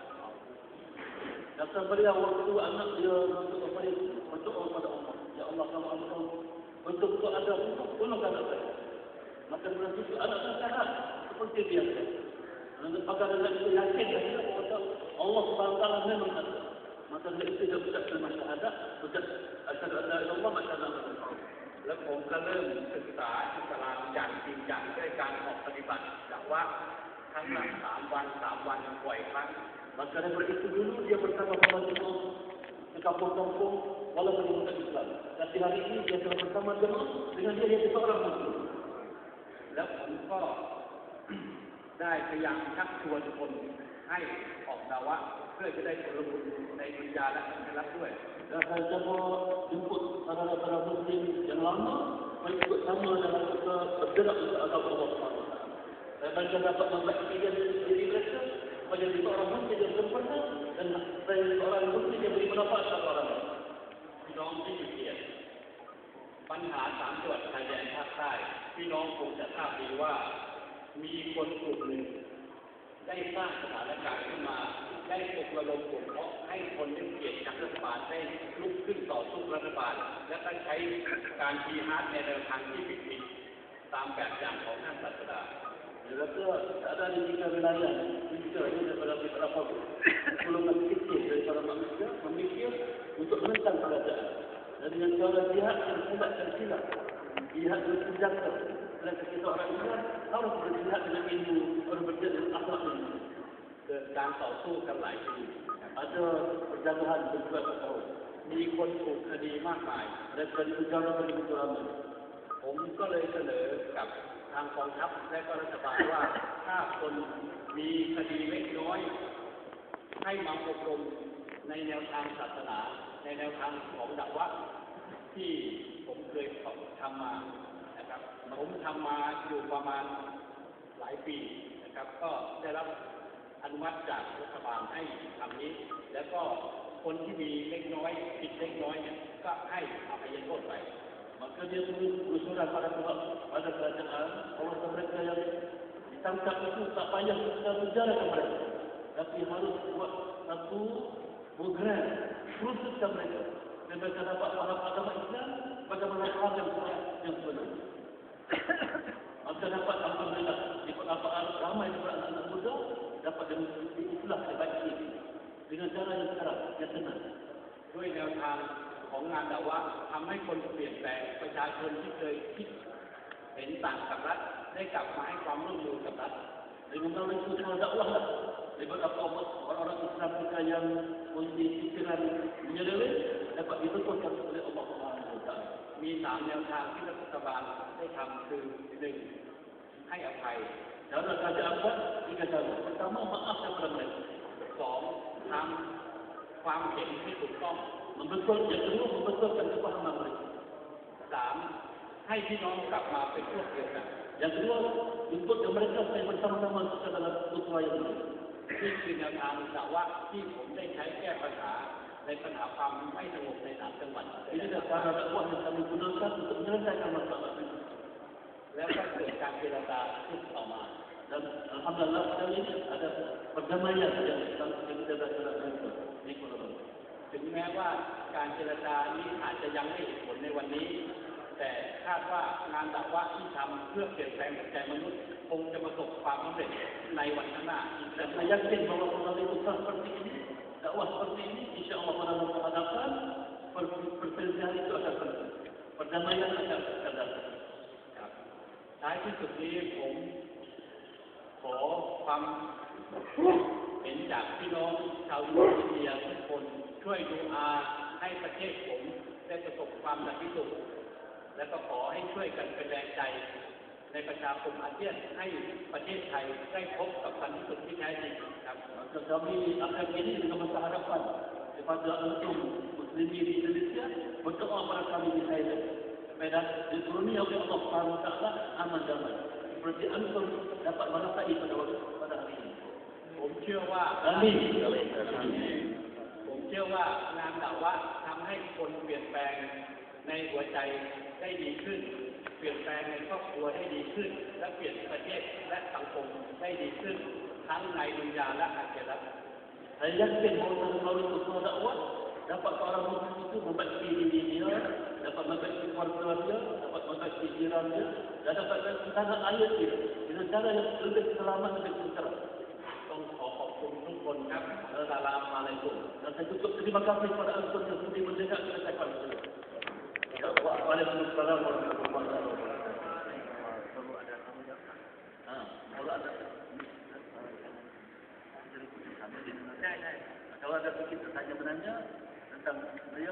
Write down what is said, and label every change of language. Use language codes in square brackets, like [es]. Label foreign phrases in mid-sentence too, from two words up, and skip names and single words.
[ms] Kata beliau waktu anak dia untuk operasi, berdoa kepada Allah. Ya Allah, kalau Allah untuk ada untuk tolong anak saya. Maka berarti itu anak saya sehat seperti biasa. Maka dengan itu yakin bahawa Allah SWT memang ada. Maka dengan itu dia ucap dengan syahadat, ucap [ar] أشهد أن لا إله إلا الله وأشهد أن محمدا رسول الله. [th] แล้วผมก็เริ่มศึกษาอิสลามอย่างจริงจังด้วยการออกปฏิบัติจากว่าครั้งละ3 วันปล่อยครั้ง [ms] Maka daripada itu dulu dia bersama-sama jemaah di kampung-kampung walaupun dia bukan Islam. Tapi hari ini dia telah bersama jemaah dengan dia seorang Muslim. [th] แล้วผมก็ได้พยายามชักชวนคนให้ออกดาวะเพื่อจะได้ผลบุญในดุนยาและอาคิเราะห์ด้วย [ms] Dan saya coba jemput saudara-saudara Muslim yang lama mengikut sama dalam kita bergerak untuk agama Allah SWT. Dan mereka dapat membaktikan diri mereka menjadi seorang Muslim yang sempurna dan menjadi seorang Muslim yang beri manfaat kepada orang lain. [th] พี่น้องที่อยู่เกียรติปัญหา3 จังหวัดชายแดนภาคใต้พี่น้องคงจะทราบดีว่ามีคนกลุ่มหนึ่งได้สร้างสถานการณ์ขึ้นมาได้ปลุกระดมกลุ่มเพราะให้คนที่เกลียดชังรัฐบาลได้ลุกขึ้นต่อสู้รัฐบาลและก็ใช้การจีฮาดในแนวทางที่ผิดๆตามแบบอย่างของท่านศาสดา [ms] Dia kata ada di 3 wilayah, 3 ini daripada beberapa golongan kecil daripada manusia memikir untuk menentang kerajaan. Dan dengan cara jihad yang silap, jihad bersenjata. Dan kita orang Islam harus berjihad dengan ilmu, harus berjihad dengan akhlak ilmu. [th] เกิดการต่อสู้กันหลายปี [ms] Ada perjalanan beberapa tahun. [th] มีคนถูกคดีมากมาย [ms] Dan dari negara begitu ramai. [th] ผมก็เลยเสนอกับทางกองทัพและก็รัฐบาลว่าถ้าคนมีคดีเล็กน้อยให้มาอบรมในแนวทางศาสนาในแนวทางของดะวะห์ที่ผมเคยทำมานะครับผมทำมาอยู่ประมาณหลายปีนะครับก็ได้รับอนุมัติจากรัฐบาลให้ทำนี้แล้วก็คนที่มีเล็กน้อยผิดเล็กน้อยเนี่ยก็ให้อภัยโทษไป [ms] Maka dia tulis usulan pada kerajaan, orang mereka yang ditangkap itu tak payah kita penjara ke mereka. Dan tapi harus buat satu program khusus mereka. Dan mereka dapat faham agama Islam bagaimana hal yang sebenarnya. Maka dapat alhamdulillah di perapaan ramai daripada anak-anak muda dapat mengikuti Islam sebaik ini dengan cara yang sekarang, yang tenang. [th] ด้วยแนวทางของงานดะวะห์ทำให้คนเปลี่ยนแปลงประชาชนที่เคยคิดเห็นต่างกับรัฐได้กลับมาให้ความร่วมมือกับรัฐ [ms] Dengan melalui usaha dakwah lah. Daripada orang-orang Islam kita yang memiliki fikiran menyeleweng dapat dibetulkan oleh Allah [ar] سبحانه وتعالى. [th] มี3แนวทางที่รัฐบาลได้ทำคือ 1. ให้อภัย [ms] Cara kerajaan buat 3 cara. Pertama, maaf kepada mereka. [th] 2. ทำความเห็นที่ถูกต้อง [ms] Yang kedua, membetulkan kepahaman mereka. [th] 3. ให้พี่น้องกลับมาเป็นพวกเดียวกัน [ms] Yang kedua, untuk mereka supaya bersama-sama ke dalam ketuayan mereka. [th] นี่คือแนวทางดะวะห์ที่ผมได้ใช้แก้ปัญหาในปัญหาความไม่สงบใน3จังหวัด [ms] Ini adalah cara dakwah yang kami gunakan untuk menyelesaikan masalah ini. [th] แล้วก็เกิดการเจรจาขึ้นต่อมา [ms] Dan alhamdulillah kali ini ada perdamaian yang kita lakukan di Kuala Lumpur. [th] ถึงแม้ว่าการเจรจานี้อาจจะยังไม่เห็นผลในวันนี้ แต่คาดว่างานดะวะห์ที่ทำเพื่อเปลี่ยนแปลงหัวใจมนุษย์คงจะประสบความสำเร็จในวันข้างหน้าอีก [ms] Dan saya yakin bahawa melalui usaha seperti ini, dakwah seperti ini, [ar] إن شاء الله [ms] pada masa hadapan, perselisihan itu akan selesai. Perdamaian akan datang. [th] ครับท้ายที่สุดนี้ผมขอความเห็นจากพี่น้องชาวอินเดียทุกคนช่วยดูอาให้ประเทศผมได้ประสบความสันติสุขและก็ขอให้ช่วยกันเป็นแรงใจในประชาคมอาเซียนให้ประเทศไทยได้พบกับสันติสุขที่แท้จริงครับ [ms] Maka kami akan ini dengan masa hadapan kepada antum muslimin di Indonesia berdoa pada kami di Thailand supaya dikurnia oleh Allah [ar] سبحانه وتعالى [ms] aman damai seperti antum dapat merasai pada hari ini. [th] ผมเชื่อว่า [ms] Amin. [th] ผมเชื่อว่างานดะวะห์ทำให้คนเปลี่ยนแปลงในหัวใจได้ดีขึ้น เปลี่ยนแปลงในครอบครัวได้ดีขึ้น และเปลี่ยนประเทศและสังคมได้ดีขึ้น ทั้งในดุนยาและอาคิเราะห์ [ms] Saya yakin bahawa melalui usaha dakwah dapat seorang muslim itu membaiki diri dia, dapat membaiki keluarga dia, dapat membaiki jiran dia, dan dapat membaiki tanah air dia dengan cara yang lebih selamat dan lebih sejahtera. [th] ต้องขอขอบคุณทุกคนครับอัสสลามุอะลัยกุม [ms] Dan saya tutup terima kasih kepada antum yang sudi mendengar ucapan saya. [ar] وعليكم السلام ورحمة الله وبركاته. [ms] Kalau ada kalau ada sedikit tanya menanya tentang beliau,